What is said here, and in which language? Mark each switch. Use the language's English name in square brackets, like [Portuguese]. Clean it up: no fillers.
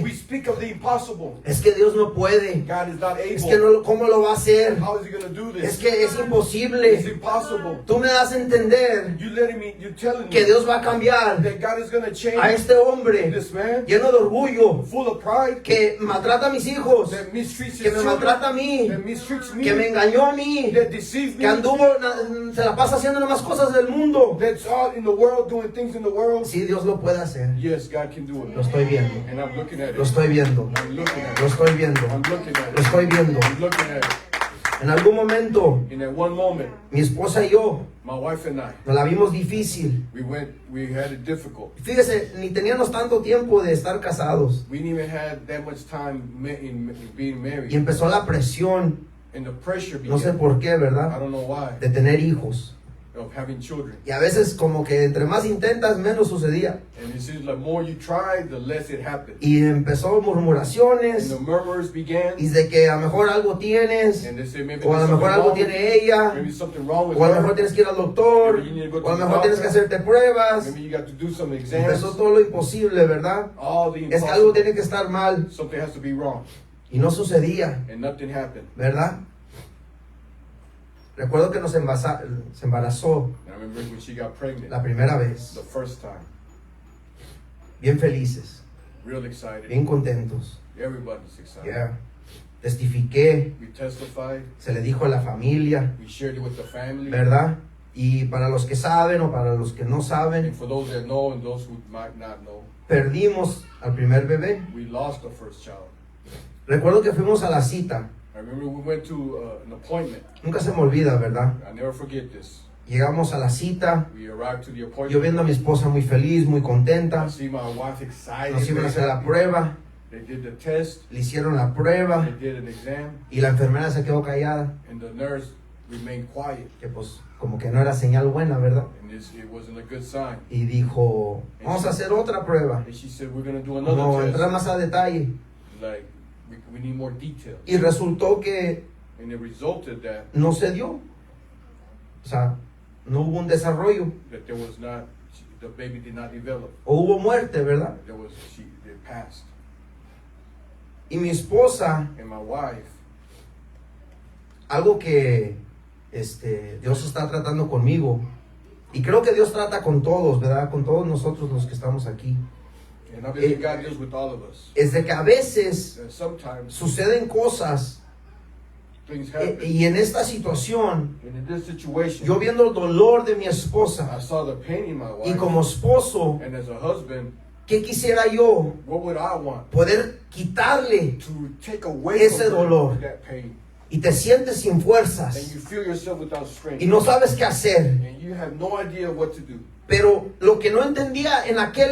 [English] we speak of the impossible. [Spanish] Es que Dios no puede. [English] God is not [Spanish] Es [English] able. [Spanish] que no, ¿cómo lo va a hacer? [English] How is he going to do [Spanish] Es que es [English] It's [Spanish] imposible. [English] impossible. [Spanish] Tú me das a entender [English] You're telling [Spanish] que [English] me [Spanish] Dios va a cambiar [English] that God is going to change [Spanish] a este hombre [English] this man [Spanish] lleno de orgullo [English] full of pride [Spanish] que maltrata a mis hijos, [English] that mistreats [Spanish] que [English] his [Spanish] me [English] children, [Spanish] maltrata a mí, [English] that mistreats me, [Spanish] que me engañó a mí, [English] that deceives me, [Spanish] que anduvo, se la pasa haciendo nomás cosas del mundo. [English] that's all in the world, doing things in the world. [Spanish] Sí, Dios lo puede hacer. [English] Yes, God can do [Spanish] Lo [English] it. [Spanish] estoy viendo. [English] And I'm looking at [Spanish] Lo [English] it. [Spanish] estoy viendo. [English] I'm looking at [Spanish] Lo [English] it. [Spanish] estoy viendo. [English] I'm looking at [Spanish] Lo [English] it. [Spanish] estoy viendo. [English] I'm looking at it. [Spanish] En algún momento, [English] In that one moment, [Spanish] mi esposa y yo [English] my wife and I, [Spanish] nos la vimos difícil. [English] we had it difficult. [Spanish] Fíjese, ni teníamos tanto tiempo de estar casados. [English] We didn't even have that much time in being [Spanish] Y [English] married. [Spanish] empezó la presión, [English] And the pressure [Spanish] no sé [English] began. [Spanish] por qué, [English] I [Spanish] ¿verdad? [English] don't know why. [Spanish] De tener hijos. [English] Of having children. [Spanish] Y a veces como que entre más intentas, menos sucedía. [English] And it seems like more you try, the less it happens. [Spanish] Y empezó [English] And [Spanish] murmuraciones. [English] the murmurs began. [Spanish] Y de que a lo mejor algo tienes. [English] And they say maybe [Spanish] O a [English] there's [Spanish] lo mejor [English] something [Spanish] algo [English] wrong with [Spanish] tiene [English] you. [Spanish] ella. [English] Maybe something wrong with [Spanish] O a lo mejor [English] her. [Spanish] tienes que ir al doctor. [English] Maybe you need to go to [Spanish] O a lo [English] the [Spanish] mejor tienes que [English] doctor. [Spanish] hacerte pruebas. [English] Maybe you got to do some exams. [Spanish] Empezó todo lo imposible, ¿verdad? [English] All the [Spanish] Es que algo [English] impossible. [Spanish] tiene que estar mal. [English] Something has to be wrong. [Spanish] Y no sucedía, [English] And nothing happened. [Spanish] ¿verdad? Recuerdo que se embarazó [English] And I remember when she got pregnant. [Spanish] la primera vez. [English] The first time. [Spanish] Bien felices, [English] Real excited. [Spanish] bien contentos. [English] Everybody's excited. Yeah. [Spanish] Testifiqué, [English] We testified. [Spanish] se le dijo a la familia, [English] We shared it with the family. [Spanish] ¿verdad? Y para los que saben o para los que no [English] And [Spanish] saben, [English] for those that know and those who might not know, [Spanish] perdimos al primer bebé. [English] we lost the first child. [Spanish] Recuerdo que fuimos a la cita, [English] I remember we went to an appointment. [Spanish] nunca se me olvida, ¿verdad? [English] I never forget this. [Spanish] Llegamos a la cita, [English] We arrived to the [Spanish] yo [English] appointment. [Spanish] viendo a mi esposa muy feliz, muy contenta, [English] I see my wife excited. [Spanish] nos iban a hacer la prueba, [English] They did the test. [Spanish] le hicieron la prueba [English] They did an exam. [Spanish] y la enfermera se quedó callada, [English] And the nurse remained quiet. [Spanish] que pues como que no era señal buena, ¿verdad? [English] And it wasn't a good sign. [Spanish] Y dijo, vamos a hacer otra prueba, [English] And she said, we're going to do [Spanish] no, [English] another [Spanish] entrar [English] test. [Spanish] más a detalle. [English] Like, we need more details. [Spanish] Y resultó que [English] And it resulted that [Spanish] no se dio, o sea, no hubo un desarrollo, [English] there was not, the baby did not develop. [Spanish] o hubo muerte, ¿verdad? [English] They passed. [Spanish] Y mi esposa, [English] And my wife, [Spanish] algo que Dios está tratando conmigo, y creo que Dios trata con todos, ¿verdad? Con todos nosotros los que estamos aquí, [English] and I believe God deals with all of us. [Spanish] es de que a veces [English] And sometimes [Spanish] suceden cosas, [English] things happen. [Spanish] y en esta situación, [English] And in this situation, [Spanish] yo viendo el dolor de mi [English] I [Spanish] esposa, [English] saw the pain in my [Spanish] y [English] wife. [Spanish] como esposo, [English] And as a husband, [Spanish] ¿qué quisiera yo? [English] what would I want? [Spanish] Poder quitarle, [English] To take away [Spanish] Ese [English] from her [Spanish] dolor. [English] that pain. [Spanish] y te sientes sin [English] And [Spanish] fuerzas, [English] you feel yourself without strength. [Spanish] y no sabes qué hacer. [English] And you have no idea what to do. [Spanish] Pero lo que no entendía en aquel